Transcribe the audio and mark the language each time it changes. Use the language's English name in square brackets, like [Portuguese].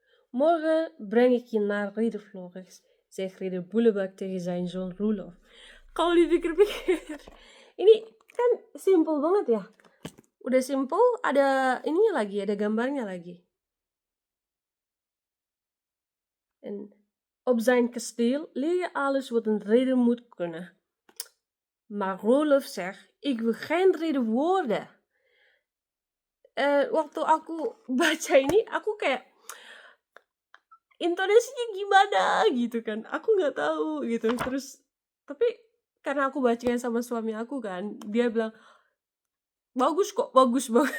[Dutch] Morgen breng ik je naar Ridderflores, zegt ridder Boelebak tegen zijn zoon Roelof. [Indonesian] Kalau dipikir-pikir, ini kan simpel banget ya. Udah simpel, ada ininya lagi, ada gambarnya lagi. [Dutch] En op zijn kasteel leer je alles wat een ridder moet kunnen. Maar Roelof zegt, ik wil geen ridder worden. [Indonesian] Waktu aku baca ini, aku kayak intonasinya gimana gitu kan, aku nggak tahu gitu. Terus tapi karena aku bacanya sama suami aku kan, dia bilang, "Bagus kok, bagus."